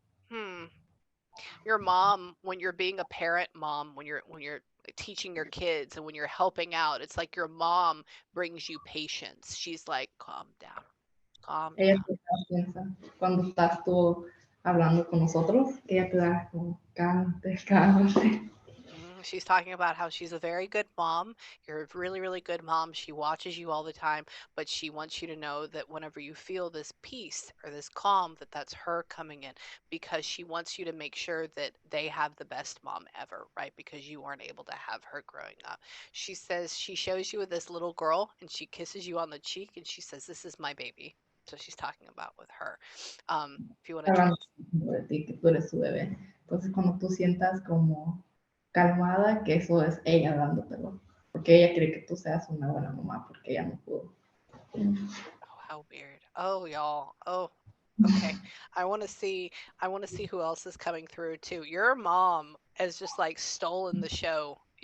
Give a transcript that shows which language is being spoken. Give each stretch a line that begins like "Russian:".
English: Hmm. Your mom, when you're being a parent mom, when you're teaching your kids and when you're helping out, it's like your mom brings you patience. She's like, calm down, calm
Spanish: Ella
English: down.
Spanish: piensa, cuando estás tú hablando con nosotros, ella te da como cálmate, cálmate.
English: She's talking about how she's a very good mom. You're a really, really good mom. She watches you all the time, but she wants you to know that whenever you feel this peace or this calm, that that's her coming in because she wants you to make sure that they have the best mom ever, right? Because you weren't able to have her growing up. She says she shows you with this little girl and she kisses you on the cheek and she says, this is my baby. So she's talking about with her. If you want to try.
Spanish: Hablando de ti, que tú eres su bebé. Entonces, cuando tú sientas como calmada, que eso es ella hablándotelo. Porque ella quiere que tú seas una buena mamá, porque ella no pudo.
English: Oh, how weird. Oh, y'all. Oh, okay. I want to see who else is coming through too. Your mom has just like stolen the show.